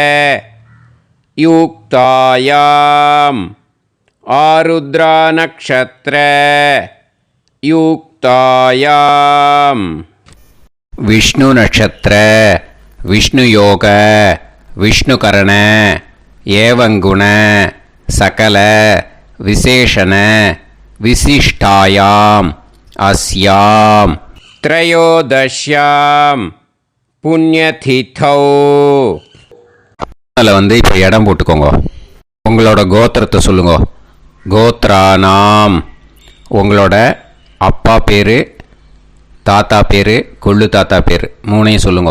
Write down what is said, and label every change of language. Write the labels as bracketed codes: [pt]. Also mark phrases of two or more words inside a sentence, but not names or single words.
[sa] युक्तायाम् आरुद्रा नक्षत्र युक्तायाम् विष्णु नक्षत्र विष्णु योग विष्णुकरण एवं गुण सकल विशेषण विशिष्टायाम् अस्याम् त्रयोदश्यां புண்ணியதிதௌ. [ta] அதில் வந்து இப்போ இடம் போட்டுக்கோங்க. உங்களோட கோத்திரத்தை சொல்லுங்க. கோத்ரானாம். உங்களோட அப்பா பேர், தாத்தா பேர், கொள்ளு தாத்தா பேர் 3ஐயும் சொல்லுங்க.